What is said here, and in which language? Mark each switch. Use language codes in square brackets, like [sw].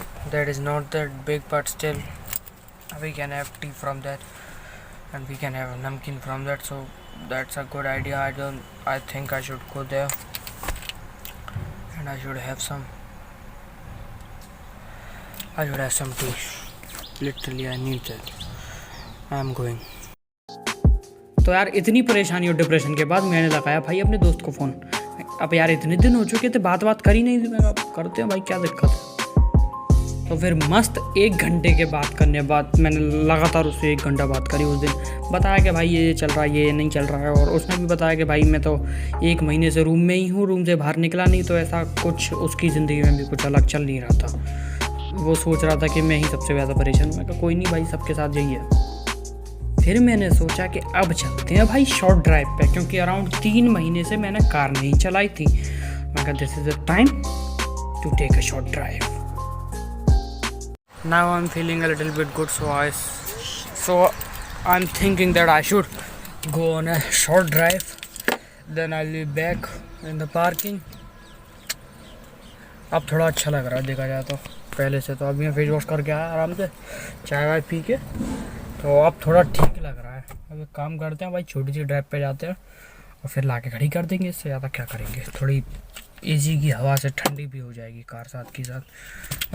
[en] That is not that big, but still we can have tea from that, and we can have a namkeen from that, so that's a good idea. I think I should go there and I should have some tea. Literally I need that. I am going. [hi] तो यार इतनी परेशानी और depression के बाद मैंने लगाया भाई अपने दोस्त को फ़ोन। अब यार इतने दिन हो चुके थे, बात करी नहीं थी। मैं करते हैं भाई, क्या दिक्कत है। तो फिर मस्त 1 घंटे के बात करने बाद मैंने लगातार उससे 1 घंटा बात करी। उस दिन बताया कि भाई ये चल रहा है, ये नहीं चल रहा है, और उसने भी बताया कि भाई मैं तो 1 महीने से रूम में ही हूँ, रूम से बाहर निकला नहीं। तो ऐसा कुछ उसकी ज़िंदगी में भी कुछ अलग चल नहीं रहा था। वो सोच रहा था कि मैं ही सबसे ज़्यादा परेशान हूँ। मैं कहा कोई नहीं भाई, सबके साथ यही है। फिर मैंने सोचा कि अब चलते हैं भाई शॉर्ट ड्राइव पे, क्योंकि अराउंड 3 महीने से मैंने कार नहीं चलाई थी। मैं कहा [en] This is the time to take a short drive. Now I'm feeling a little bit good, so I'm thinking that I should go on a short drive, then I'll be back in the parking. [hi] अब थोड़ा अच्छा लग रहा है देखा जाए तो पहले से। तो अभी मैं फेस वॉश करके आया आराम से, चाय वाय पी के, तो अब थोड़ा ठीक लग रहा है। अब एक काम करते हैं भाई, छोटी सी ड्राइव पे जाते हैं और फिर ला के खड़ी कर देंगे। इससे ज़्यादा क्या करेंगे, थोड़ी एसी की हवा से ठंडी भी हो जाएगी कार साथ की साथ।